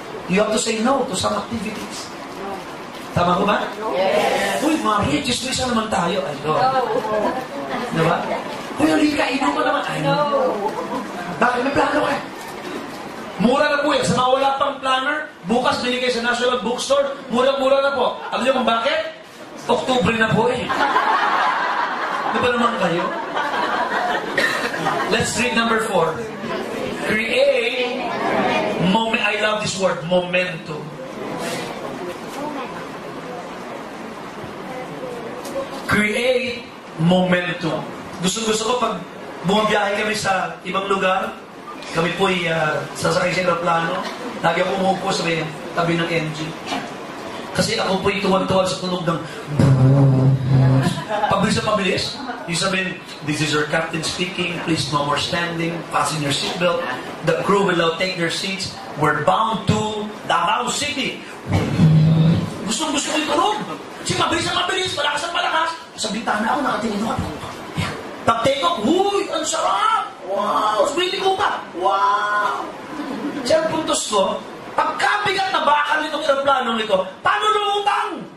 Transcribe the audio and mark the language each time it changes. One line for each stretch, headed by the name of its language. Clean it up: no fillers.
English: You have to say no to some activities.
Filipino: Tama ko ba? Yes. Uy, mga riches, isa naman tayo. Ay, no. Diba? Uy, halika, inom ka naman. Ay, no. Bakit? May plano ka. Mura na po yan. Sa mga wala pang planner, bukas binigay sa National Bookstore, mura-mura na po. Alam niyo kung bakit? Oktubre na po eh. Di ba naman kayo?
English: Let's read number 4. Create moment. I love this word, momentum. Create momentum.
Filipino: Gusto ko pag bumabiyahe kami sa ibang lugar, kami po'y sasakay sa aeroplano, lagi ako umupo sa tabi ng MG. Kasi ako po'y tuwan-tuwan sa tunog ng pabilis na pabilis. Yung sabihin,
English: this is your captain speaking, please no more standing, fasten your seatbelt, the crew will now take their seats, we're bound to Davao City.
Filipino: Gusto ko yung tunog. Kasi mabilis na mabilis, malakas na malakas. Sa bintana ako, nakatingin ako. Pag-take off, huy, ang sarap! Wow! Sabihin ko pa, wow! Siya ang puntos ko, pagkabigat na bakal nitong aeroplanong ito, paano lumutang?